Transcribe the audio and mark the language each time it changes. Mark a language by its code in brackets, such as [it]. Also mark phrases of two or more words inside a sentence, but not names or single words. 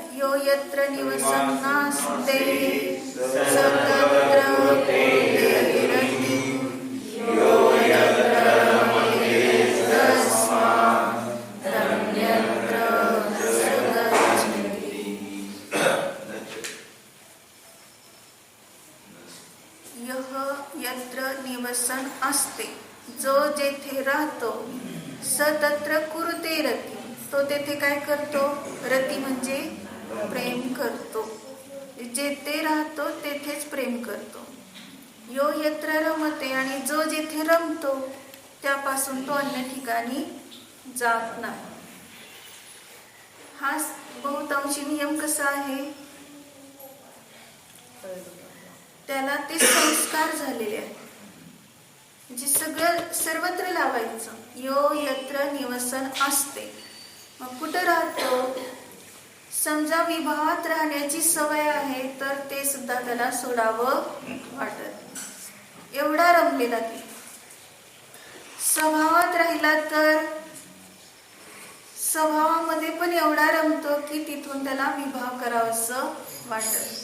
[sa] यो यत्र निवसन्नास्ते सतत्र कुर्यारति यो यत्र रमते तस्मात् तन्यत्र सुगच्छति. यः यत्र निवसन असते, [mr] जो जेथे राहतो, [sa] स तत्र कुरुते रती, [mr] तो तेथे काय करतो. रती म्हणजे प्रेम करतो. जेथे राहतो तेथेच प्रेम करतो. [sa] यो यत्र रमते, [mr] आणि जो जेथे रमतो त्यापासून तो अन्य ठिकाणी जात नाही. हा बहुतांशी नियम कसा आहे, त्याला ते संस्कार झालेले आहेत. म्हणजे सगळं सर्वत्र लावायचं. [sa] यो यत्र निवसन असते, [mr] मग कुठं राहतो. समजा विभावात राहण्याची सवय आहे तर ते सुद्धा त्याला सोडावं वाटत. एवढा रमलेला ते. स्वभावात राहिला तर स्वभावामध्ये पण एवढा रमतो की तिथून त्याला विभाव करावंसं वाटत.